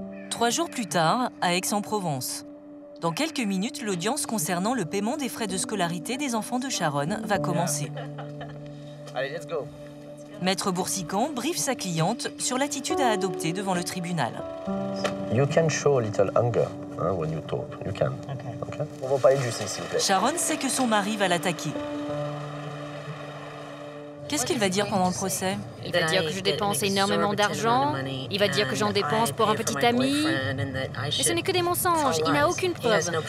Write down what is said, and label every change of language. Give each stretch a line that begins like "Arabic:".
French: 3 jours plus tard, à Aix-en-Provence. Dans quelques minutes, l'audience concernant le paiement des frais de scolarité des enfants de Sharon va commencer. Allez,
English: let's go.
French: Maître Boursicon briefe sa cliente sur l'attitude à adopter devant le tribunal.
English: You can show a little anger when you talk. You can. Okay.
French: On va parler de justice, s'il vous plaît. Sharon sait que son mari va l'attaquer. Qu'est-ce qu'il va dire pendant le procès? Il va dire que je dépense énormément d'argent. Il va dire que j'en dépense pour un petit ami. Mais ce n'est que des mensonges. Il n'a aucune preuve.